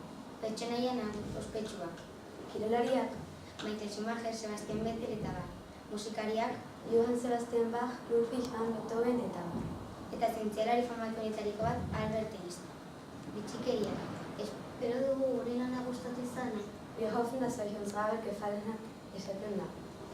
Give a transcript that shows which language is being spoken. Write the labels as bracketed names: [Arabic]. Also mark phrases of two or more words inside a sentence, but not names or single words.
[Basque] Pertsonaia ospetsua. Kirolariak Michael Schumacher, Sebastian Vettel eta bar. Musikariak Johann Sebastian Bach, Ludwig van Beethoven eta bar. eta zientzialari famatuenetariko bat Albert Einstein. Bitxikeria. Espero dugu gure lana gustatu izana. [German] Wir hoffen, dass euch unsere Arbeit gefallen hat. [Basque] Esaten da.